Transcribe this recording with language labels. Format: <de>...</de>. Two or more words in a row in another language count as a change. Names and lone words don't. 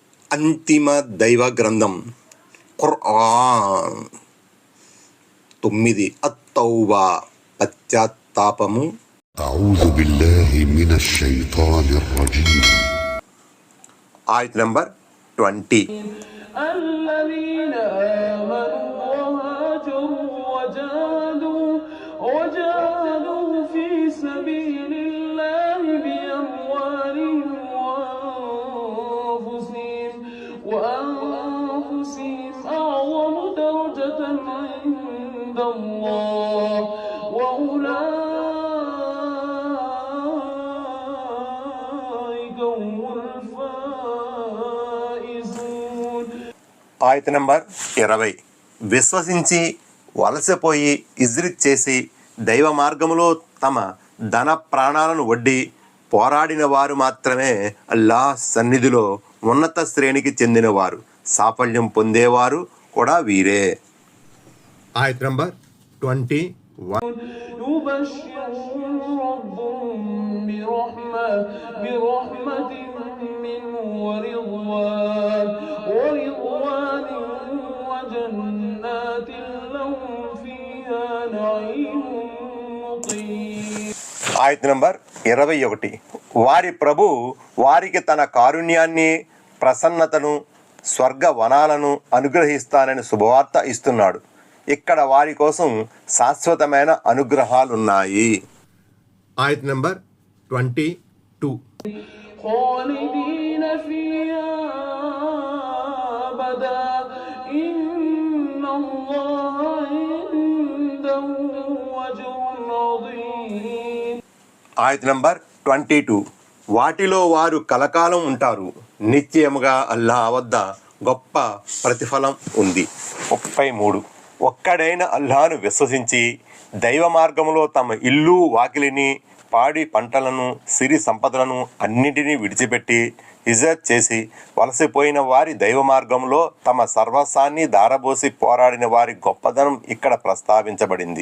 <te>అంతిమ దైవ గ్రంథం ఖుర్ఆన్. 9 అత్తౌబా పశ్చాత్తాపము.</te> <ar>أعوذ بالله من الشيطان الرجيم.</ar> <te>ఆయత్ నంబర్ 20.</te> <ar>الذين آمنوا وهاجروا وجاهدوا في سبيل الله بأموالهم وأنفسهم أعظم درجة عند الله وأولئك هم الفائزون.</ar> <te>ఆయత్ నంబర్ 20. విశ్వసించి వలసపోయి హిజ్రత్ చేసి దైవ మార్గములో తమ ధన ప్రాణాలను వడ్డి పోరాడిన వారు మాత్రమే అల్లాహ్ సన్నిధిలో ఉన్నత శ్రేణికి చెందినవారు. సాఫల్యం పొందేవారు కూడా వీరే. ఆయత్ నంబర్ 21.</te> <ar>يبشرهم ربهم برحمة منه ورضوان وجنات لهم فيها نعيم مقيم.</ar> <te>ఆయత్ నంబర్ 21. వారి ప్రభు వారికి తన కారుణ్యాన్ని, ప్రసన్నతను, స్వర్గ వనాలను అనుగ్రహిస్తానని శుభవార్త ఇస్తున్నాడు. ఇక్కడ వారి కోసం శాశ్వతమైన అనుగ్రహాలున్నాయి. ఆయత్ నంబర్ 22.</te> <ar>خالدين فيها أبدا إن الله عنده أجر عظيم.</ar> <te>ఆయత్ నంబర్ 22. వాటిలో వారు కలకాలం ఉంటారు. నిశ్చయముగా అల్లాహ్ వద్ద గొప్ప ప్రతిఫలం ఉంది. 33. ఒక్కడైన అల్లాహ్ను విశ్వసించి దైవ మార్గంలో తమ ఇల్లు వాకిలిని, పాడి పంటలను, సిరి సంపదలను అన్నింటినీ విడిచిపెట్టి హిజ్రత్ చేసి వలసపోయిన వారి దైవ మార్గంలో తమ సర్వస్వాన్ని దారబోసి పోరాడిన వారి గొప్పదనం ఇక్కడ ప్రస్తావించబడింది.</te>